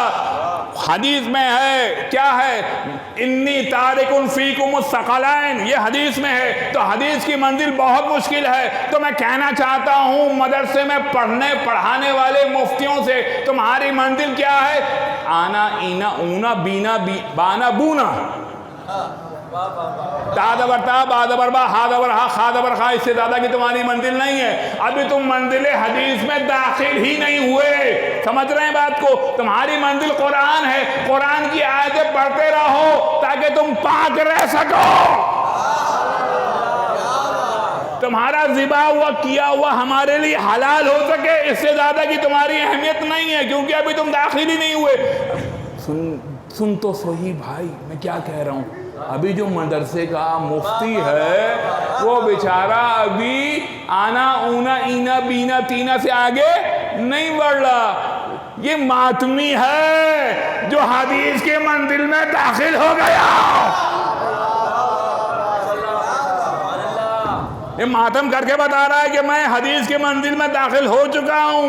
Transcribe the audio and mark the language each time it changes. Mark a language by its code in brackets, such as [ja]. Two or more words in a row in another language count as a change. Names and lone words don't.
[ur] حدیث میں ہے کیا ہے؟ [ar] انی تارک فیکم الثقلین، [ur] یہ حدیث میں ہے. تو حدیث کی منزل بہت مشکل ہے. تو میں کہنا چاہتا ہوں مدرسے میں پڑھانے والے مفتیوں سے، تمہاری منزل کیا ہے؟ آنا اینا اونا بینا بانا بونا، تا دبر تا با دبر با ہا دبر ہا خا دبر خا، اس سے زیادہ کی تمہاری منزل نہیں ہے. ابھی تم منزل حدیث میں داخل ہی نہیں ہوئے. سمجھ رہے ہیں بات کو؟ تمہاری منزل قرآن ہے. قرآن کی آیتیں پڑھتے رہو تاکہ تم پاک رہ سکو. تمہارا ذبح ہوا کیا ہوا ہمارے لیے حلال ہو سکے، اس سے زیادہ کی تمہاری اہمیت نہیں ہے، کیونکہ ابھی تم داخل ہی نہیں ہوئے. سن تو صحیح بھائی میں کیا کہہ رہا ہوں. ابھی جو مدرسے کا مفتی ہے وہ بیچارہ ابھی آنا اونا اینا بینا تینا سے آگے نہیں بڑھ رہا. یہ ماتمی ہے جو حدیث کے منزل میں داخل ہو گیا. یہ ماتم کر کے بتا رہا ہے کہ میں حدیث کے منزل میں داخل ہو چکا ہوں.